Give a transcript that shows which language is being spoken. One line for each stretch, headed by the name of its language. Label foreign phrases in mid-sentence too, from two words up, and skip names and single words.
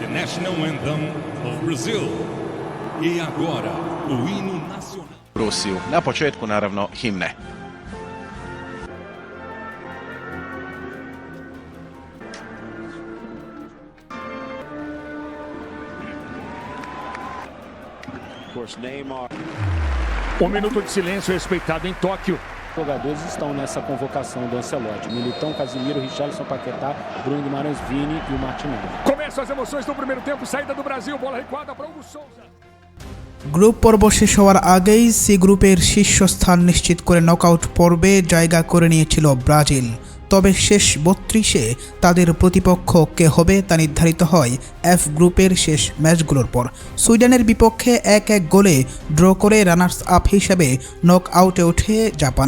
English: national anthem of Brazil.
Portuguese: E agora, o hino nacional.
Croatian: Rusiju. Na početku naravno himne.
Portuguese: Minuto de silêncio respeitado em Tóquio. Jogadores estão nessa convocação do Ancelotti: Militão, Casimiro, Richarlison, Paquetá, Bruno Guimarães, Vini e o Martinelli. Começam as emoções do primeiro tempo, saída do Brasil, bola recuada para Hugo Souza.
Bangla: গ্রুপ পর্ব শেষ হওয়ার আগেই সি গ্রুপের শীর্ষস্থান নিশ্চিত করে নকআউট পর্বে জায়গা করে নিয়েছিল ব্রাজিল। তবে শেষ ৩২-এ তাদের প্রতিপক্ষ কে হবে তা নির্ধারিত হয় এফ গ্রুপের শেষ ম্যাচগুলোর পর। সুইডেনের বিপক্ষে ১-১ গোলে ড্র করে
English: runners up
Bangla: হিসেবে নক আউটে ওঠে জাপান।